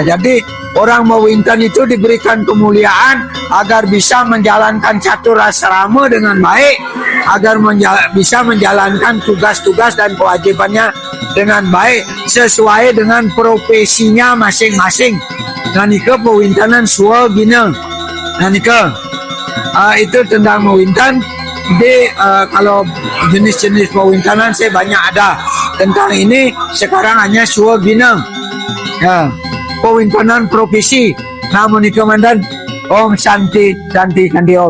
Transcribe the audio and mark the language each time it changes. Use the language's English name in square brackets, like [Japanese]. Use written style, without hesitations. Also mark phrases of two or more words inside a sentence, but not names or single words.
[Indonesian] Jadi orang mawintan itu diberikan kemuliaan agar bisa menjalankan catur asrama dengan baik, agar bisa menjalankan tugas-tugas dan kewajibannya dengan baik sesuai dengan profesinya masing-masing. Nah nika pewintanan suwa gina. Nah nika itu tentang mawintan. Jadi kalau jenis-jenis pewintanan saya banyak ada. Tentang ini sekarang hanya suwa gina ya, pewintanan profesi. Namun nika mandan [Sanskrit] Om Santi, Santi, Santi Om.